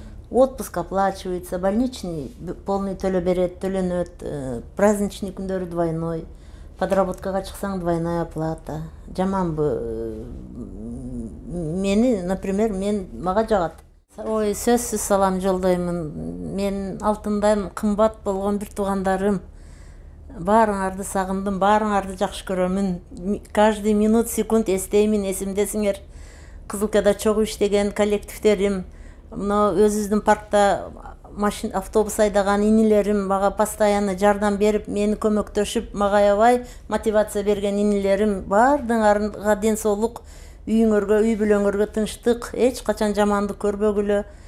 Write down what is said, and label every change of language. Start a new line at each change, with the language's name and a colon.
Russian: Отпуск оплачивается, больничный полный төлөнөт, праздничный күндөрү двойной, подработкага чыксаң двойная оплата.
Kyrgyz: Жаманбы. Мени, например, мага жагат. Ой, сөзсүз салам жолдоймун. Мен алтындан кымбат болгон бир туугандарым. Баарыңарды сагындым, баарыңарды жакшы көрөмүн. Каждый минут, секунд эстеймин, эсимдесиңер. Кызылкада чогуу иштеген коллективдерим, мына өзүбүздүн паркта автобус айдаган инилерим мага постоянно жардам берип, мени көмөктөшүп, мага аябай мотивация берген инилерим, баардыгыңарга ден соолук, үйүңөргө, үй бүлөңөргө тынчтык, эч качан жамандык көрбөгүлө.